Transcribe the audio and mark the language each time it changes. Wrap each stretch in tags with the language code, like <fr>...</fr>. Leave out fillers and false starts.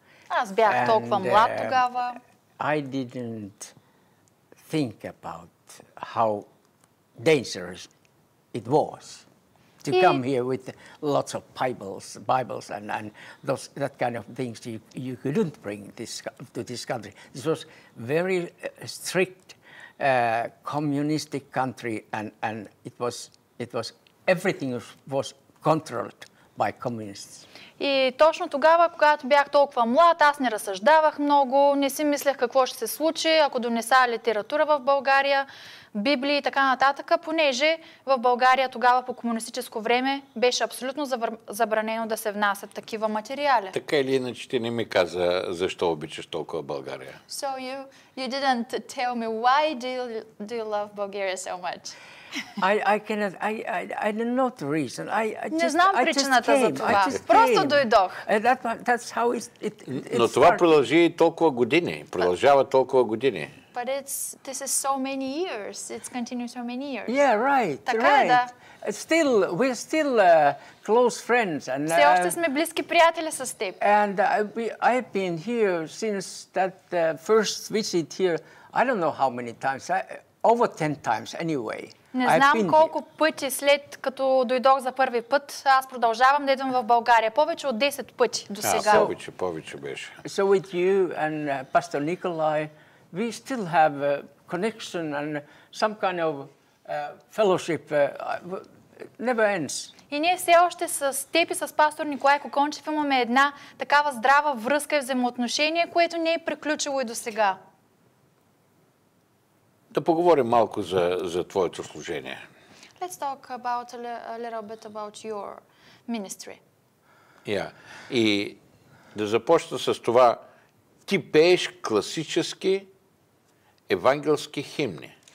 <bg>Аз бях толкова млад тогава.</bg> <en>I didn't think about how dangerous it was to come here with lots of Bibles and that kind of things you couldn't bring to this country. This was very strict communistic country, and it was everything was controlled by communists.</en> <bg>И точно тогава, когато бях толкова млад, аз не разсъждавах много, не си мислех какво ще се случи, ако донеса литература в България, Библии и така нататък, понеже в България тогава по комунистическо време беше абсолютно забранено да се внасят такива материали. Така или иначе ти не ми каза защо обичаш толкова България.</bg> <en>So you didn't tell me why do you love Bulgaria so much? I don't know the reason.</en> <bg>Не знам причината за това. Просто дойдох.</bg> <en>That's how it</en> <bg>Но това продължи толкова години. Продължава толкова години.</bg> <en>But this is so many years. It's continued so many years. Yeah, right.</en> <bg>Така</bg> <en>right.</en> <bg>е, да.</bg> <en>We're still close friends. And,</en> <bg>все още сме близки приятели с теб.</bg> <en>And I've been here since that first visit here. I don't know how many times. Over 10 times anyway.</en> <bg>Не знам колко пъти след като дойдох за първи път, аз продължавам да идвам в България. Повече от 10 пъти до сега. Повече беше.</bg> <en>So with you and Pastor Nikolai, we still have a connection and some kind of fellowship never ends.</en> <bg>И ние все още с теб и с пастор Николай Кокончев имаме една такава здрава връзка и взаимоотношение, което не е приключило и до сега. Да поговорим малко за твоето служение.</bg> <en>Let's talk about a little bit about your ministry.</en> <bg>И да започна с това. Ти пееш класически евангелски химни.</bg>